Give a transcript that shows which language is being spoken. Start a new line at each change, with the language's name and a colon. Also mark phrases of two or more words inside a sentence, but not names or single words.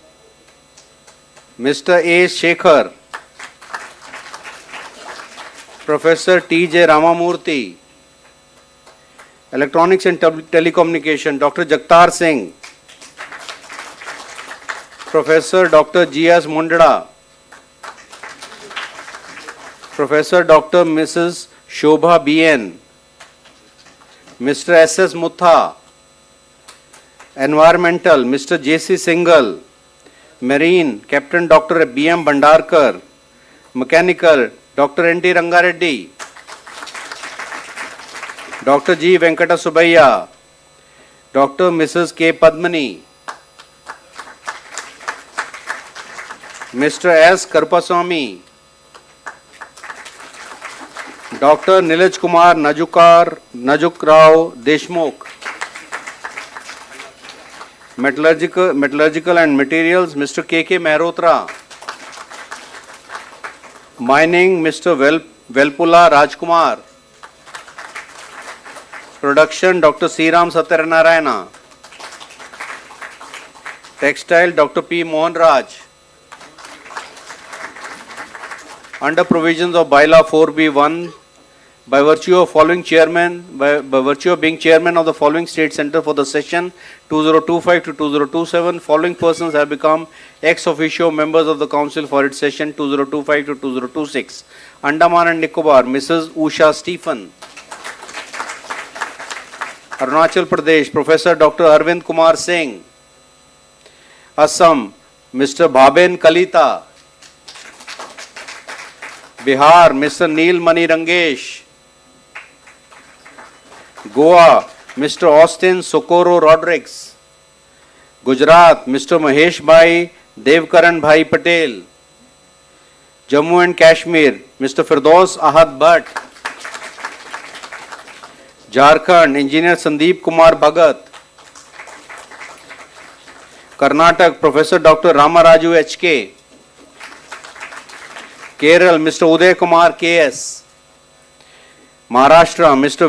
English: Mr. A. Shekhar. Professor T.J. Ramamurthy. Electronics and Telecommunication, Dr. Jagtar Singh. Professor Dr. G.S. Mundra. Professor Dr. Mrs. Shobha B.N. Mr. S.S. Mutha. Environmental, Mr. J.C. Singhal. Marine, Captain Dr. B.M. Bhandarkar. Mechanical, Dr. N.T. Rangareddy. Dr. G. Venkata Subbiah. Dr. Mrs. K. Padmani. Mr. S. Karpaswamy. Dr. Nilaj Kumar Najuk Rao Deshmukh. Metallurgical and Materials, Mr. K.K. Mehrotra. Mining, Mr. Velpula Rajkumar. Production, Dr. C. Ram Satyanarayana. Textile, Dr. P. Mohan Raj. Under provisions of Bylaw 4B1, by virtue of being chairman of the following state center for the session 2025 to 2027, following persons have become ex officio members of the council for its session 2025 to 2026. Andaman and Nicobar, Mrs. Usha Stephen. Arunachal Pradesh, Professor Dr. Arvind Kumar Singh. Assam, Mr. Bhaben Kalita. Bihar, Mr. Neel Mani Rangesh. Goa, Mr. Austin Socorro Rodriguez. Gujarat, Mr. Mahesh Bhai Devkaran Bhai Patel. Jammu and Kashmir, Mr. Firdaus Ahad Bhatt. Jharkhand, Engineer Sandeep Kumar Bhagat. Karnataka, Professor Dr. Ramaraju H.K. Kerala, Mr. Uday Kumar K.S. Maharashtra, Mr.